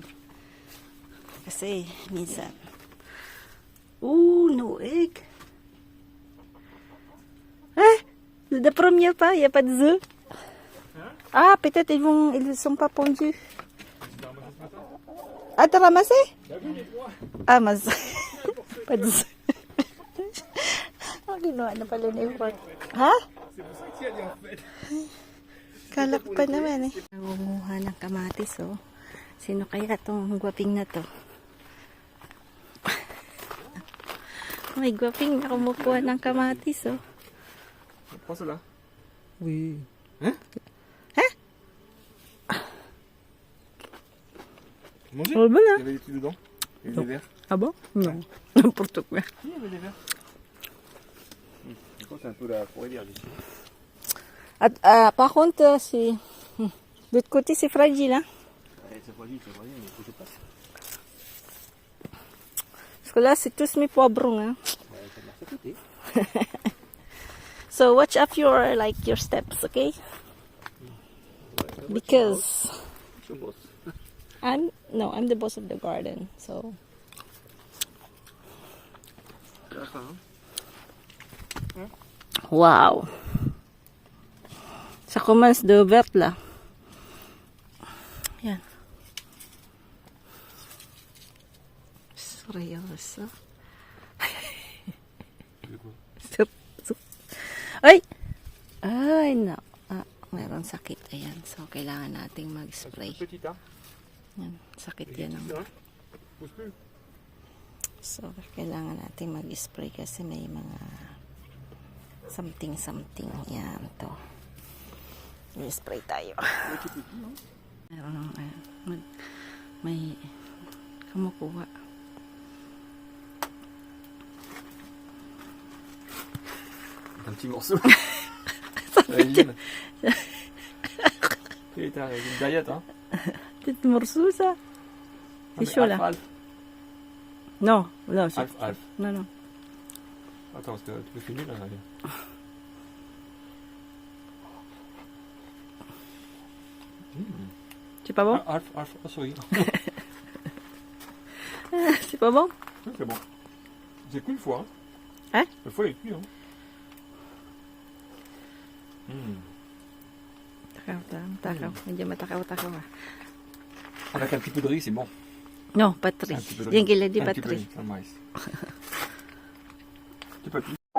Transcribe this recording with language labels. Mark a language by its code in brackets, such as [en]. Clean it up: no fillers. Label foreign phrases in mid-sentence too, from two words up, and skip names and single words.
[tl] Kasi, minsan. [en] No egg. [fr] The première pas, il n'y a pas de œufs. Peut-être ils sont pas pondus. T'as ramassé? Mas pas de œufs. [tl] Ginawa na pala ni Frank. Ha? Kalak pa naman eh. Nangunguha ng kamatis, oh. Sino kaya itong gwaping na to? May gwaping na kumukuha ng kamatis, oh. [fr] Prends cela. Oui. Hein? Manger? Oh, bon, hein? Il y avait des trucs dedans. Il y avait des verres. Ah bon? Non. N'importe quoi. Il y avait des verres. Je crois que c'est un peu la forêt vierge ici. Par contre, c'est... De l'autre côté, c'est fragile, hein? Ouais, c'est fragile, mais il faut que je passe. Parce que là, c'est tous mes poivrons, hein. Ouais, ça marche à côté. [en] So watch up your steps, okay? Because [fr] Je bosse. [en] I'm the boss of the garden, so [fr] D'accord. wow. Ça commence de vert là. [tl] Yan. Seryoso. Ay! Ay, no. Ah, mayroon sakit. Ayan. So, kailangan nating mag-spray. [fr] Petit, hein? [tl] Yan. Sakit yan. [fr] Hein? Pousse plus. [tl] So, kailangan natin mag-spray kasi may mga something. Yan, to. Mag-spray tayo. Meron may kumukuha. [fr] Un petit morceau. [en] Imagine. [fr] Putain, avec une diète, hein? Petite morsusa. Ah, C'est mais chaud là. Alf, Non, c'est... Alf. Non. Attends, parce que tu peux filmer là. C'est pas bon? [en] Alf, oh, sorry. [fr] C'est pas bon? Oui, c'est bon. C'est qu'une fois. Hein? Une fois, il est cuit, hein. [tl] Takaw. Medyo matakaw-takaw ah. [fr] Avec un petit peu de riz, c'est bon. No, patri. Un petit peu de riz. [tl] Yan kila di [fr] Un petit peu de patri. riz, un maïs. Tu peux plus.